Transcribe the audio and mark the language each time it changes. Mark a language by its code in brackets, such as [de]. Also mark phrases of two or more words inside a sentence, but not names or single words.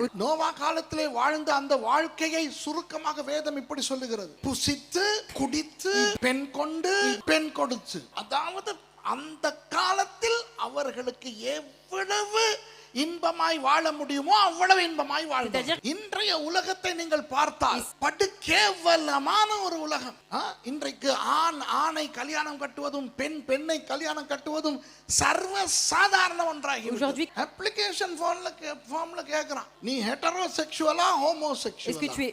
[ta] நோவா காலத்திலே வாழ்ந்த அந்த வாழ்க்கையை சுருக்கமாக வேதம் இப்படி சொல்லுகிறது: புசித்து குடித்து பெண் கொண்டு பெண் கொடுத்து. அதாவது அந்த காலத்தில் அவர்களுக்கு எவ்வளவு இன்பமாய் வாழ முடியுமோ அவ்வளவு இன்பமாய் வாழ்ந்தார். [fr] C'est-à-dire- [ta] இன்றைய உலகத்தை நீங்கள் பார்த்தால் படு கேவலமான ஒரு உலகம். இன்றைக்கு ஆணை கல்யாணம் கட்டுவதும் பெண்ணை கல்யாணம் கட்டுவதும் சர்வ சாதாரண ஒன்றாகி [fr] Aujourd'hui- [en] application formல [ta] கேக்குறான், நீ [en] heterosexualஆ homosexualஆ?